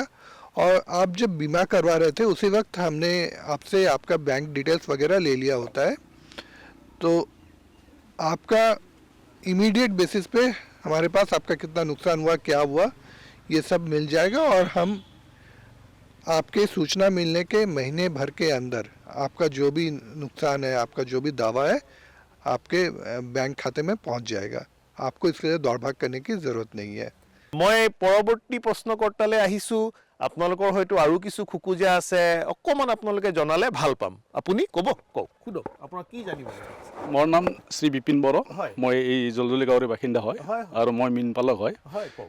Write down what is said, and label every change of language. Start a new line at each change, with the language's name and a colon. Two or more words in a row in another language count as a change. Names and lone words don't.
Hindi: और आप जब बीमा करवा रहे थे उसी वक्त हमने आपसे आपका
English: bank details
Hindi: वगैरह ले लिया होता है, तो आपका
English: immediate basis
Hindi: पे हमारे पास आपका कितना नुकसान हुआ, क्या हुआ, ये सब मिल जाएगा। और हम आपके सूचना मिलने के महीने भर के अंदर आपका जो भी नुकसान है, आपका जो भी दावा है, आपके बैंक खाते में पहुंच जाएगा। आपको इसके लिए दौड़ भाग करने की ज़रूरत नहीं है।
Assamese: মই পৰৱৰ্তী প্ৰশ্নকৰ্তালৈ আহিছোঁ। আপোনালোকৰ হয়তো আৰু কিছু খোকোজা আছে, অকণমান আপোনালোকে জনালে ভাল পাম। আপুনি ক'ব, কওক, সোধক, আপোনাৰ কি জানিব আছে? মোৰ নাম শ্ৰী বিপিন বড়ো। হয়। মই এই জলজলি গাঁৱৰে বাসিন্দা হয় হয়। আৰু মই মীন পালক হয়। হয়, কওক।